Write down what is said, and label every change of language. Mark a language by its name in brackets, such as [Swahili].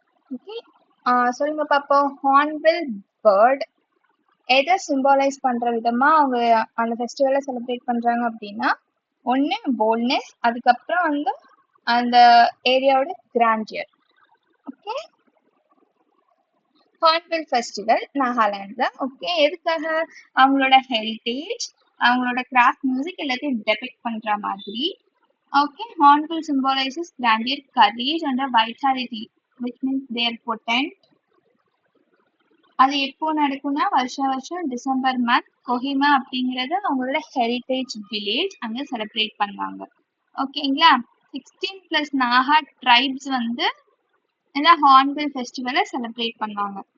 [Tamil] Okay, சொல்லுங்க பார்ப்போம். Hornbill bird எதை சிம்பாலைஸ் பண்ற விதமா அவங்க அந்த ஃபெஸ்டிவலை செலிப்ரேட் பண்றாங்க அப்படின்னா, ஒன்று போல்ட்னஸ், அதுக்கப்புறம் வந்து அந்த ஏரியாவோட grandeur. Okay, hornbill festival நாகாலாண்ட்ல. Okay, எதுக்காக? அவங்களோட ஹெரிட்டேஜ், அவங்களோட கிராஃப்ட், மியூசிக் எல்லாத்தையும் டெபிக்ட் பண்ற மாதிரி. [English] Okay, hornbill symbolizes grandeur, courage and vitality, which means they are potent. [Tamil] அது எப்போ நடக்கும்னா வருஷம் டிசம்பர் மந்த் கொஹிமா அப்படிங்கிறது அவங்களோட ஹெரிட்டேஜ் வில்லேஜ், அங்க செலிப்ரேட் பண்ணுவாங்க. ஓகேங்களா, 16+ நாகா ட்ரைப்ஸ் வந்து இந்த ஹார்ன்பில் ஃபெஸ்டிவலை செலிப்ரேட் பண்ணுவாங்க.